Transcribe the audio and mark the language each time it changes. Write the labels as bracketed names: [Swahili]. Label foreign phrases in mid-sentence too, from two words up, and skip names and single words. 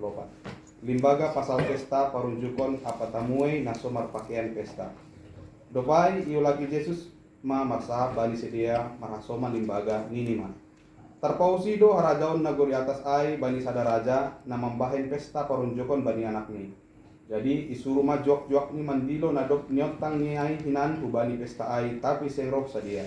[Batak Simalungun] Limbaga pasal pesta parunjukon apa tamuai nasomar pakaian pesta. Dopai iyo lagi Yesus ma marsa bani sedia marasoma limbaga ninima. Terpausi do harajaon nagori atas ai bani sada raja na mambahen pesta parunjukon bani anak ni. Jadi isuru ma jok ni mandilo nadok nyotang ni ai hinan ku bani pesta ai tapi sengrok sadia.